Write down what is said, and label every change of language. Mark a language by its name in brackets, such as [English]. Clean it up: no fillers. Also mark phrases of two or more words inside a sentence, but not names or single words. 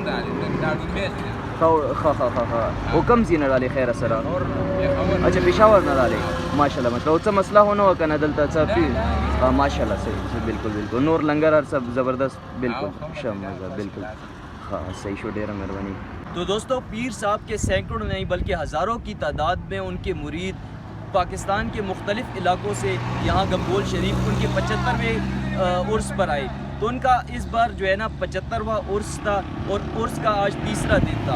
[Pashto] نن رالی, نن دا ډوډۍ وہ کم زی نه رالی خیر سره اچھا پېښور نه رالی ماشاءالله مطلب څه مسله هو نه وه که نه دلته څه ماشاءالله صحیح بالکل بالکل نور لنګر هر څه زبردست بالکل ښه مزه بالکل ښه صحیح شو ډېره مهرباني. [Urdu] تو دوستو پیر صاحب کے سینکڑوں نہیں بلکہ ہزاروں کی تعداد میں ان کے مرید پاکستان کے مختلف علاقوں سے یہاں گنگول شریف ان کے 75ویں عرس پر آئے. تو ان کا اس بار جو ہے نا 75واں عرس تھا اور عرس کا آج تیسرا دن تھا.